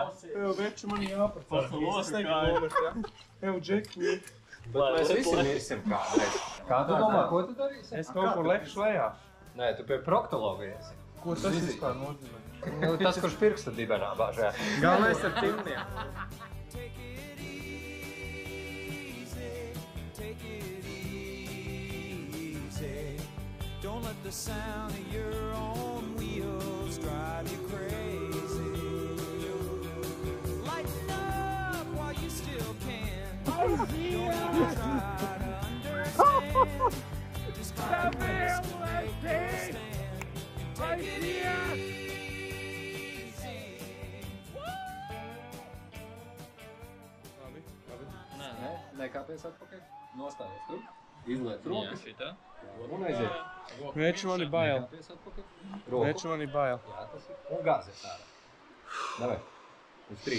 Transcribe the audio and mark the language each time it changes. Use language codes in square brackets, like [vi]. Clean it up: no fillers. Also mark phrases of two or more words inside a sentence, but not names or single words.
[lv] Eju, veču man jāpacēl. Pacēl losu kāju. Eju, Džeki. Mēs visi mirsim kādreiz. Kā tu domā, ko tu darīsi? Es kaut kur lekšu lejā. Nē, tu pie proktologa iesi. Ko tas vispār nozīmē? Nu, tas, kurš pirksta dibenā bāžē. Galvenais ar timniem. [en] Don't let the sound of your own wheels drive you crazy. Lighten up while you still can. Don't even try to understand. Just try to stand. Take it easy. [lv] Nekāpies atpakaļ. Nostājies tur. Izliec rokas. Un aiziet. Veču man ir bail. Nekāpies atpakaļ. Roku. Veču man ir bail. Jā, tas ir. Un gāzies ārā. Davai. Uz 3.